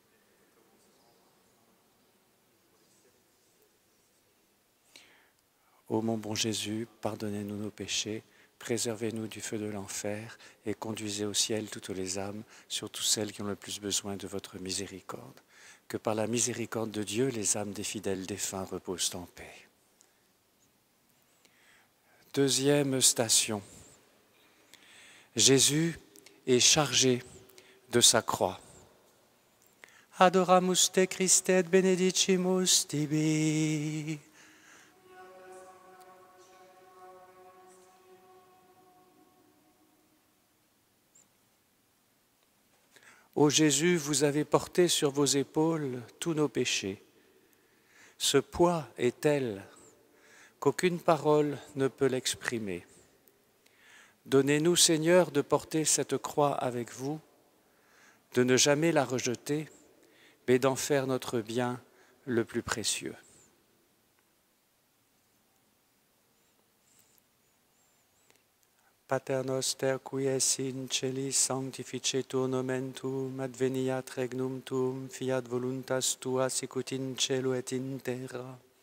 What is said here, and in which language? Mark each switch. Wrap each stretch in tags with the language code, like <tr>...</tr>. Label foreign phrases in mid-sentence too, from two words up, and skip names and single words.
<fr>Ô mon bon Jésus, pardonnez-nous nos péchés, préservez-nous du feu de l'enfer et conduisez au ciel toutes les âmes, surtout celles qui ont le plus besoin de votre miséricorde. Que par la miséricorde de Dieu, les âmes des fidèles défunts reposent en paix. Deuxième station. Jésus est chargé de sa croix.</fr> <la>Adoramus te Christe et benedicimus tibi.</la> <fr>Ô Jésus, vous avez porté sur vos épaules tous nos péchés. Ce poids est tel qu'aucune parole ne peut l'exprimer. Donnez-nous, Seigneur, de porter cette croix avec vous, de ne jamais la rejeter, mais d'en faire notre bien le plus précieux.</fr> <la>Pater noster qui es in celis sanctificetur nomen tuum, adveniat regnum tuum, fiat voluntas tua sicut in cielo et in terra.</la>